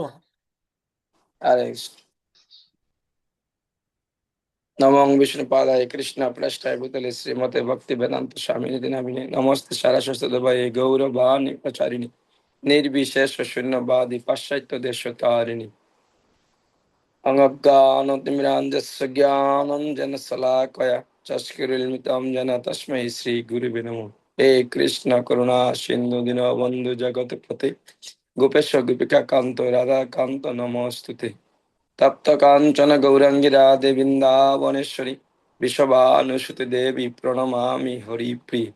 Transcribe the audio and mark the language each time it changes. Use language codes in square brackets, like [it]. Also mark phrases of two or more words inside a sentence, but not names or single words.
[sa] আরে নমঃ বিষ্ণু পাদায় কৃষ্ণ প্রেষ্ঠায় ভূতলে শ্রীমতে ভক্তি বেদান্ত স্বামী নামিনে নমস্তে সারস্বতী দেবায় গৌরবাণী প্রচারিণী নির্বিশেষ শূন্যবাদী পাশ্চাত্য দেশ তারিণী অজ্ঞানতিমিরাঞ্জস্য জ্ঞানঞ্জন শলাকয়া চক্ষুरुन्मिलितं येन तस्मै श्री गुरुवे नमः। हे कृष्ण करुणा सिन्धु दीनबन्धु जगत्पते गोपेश गोपिका कान्त राधा कान्त नमोस्तुते। तप्त काञ्चन गौराङ्गी राधे वृन्दावनेश्वरी विश्वभानुसुते देवी प्रणमामि हरिप्रिये।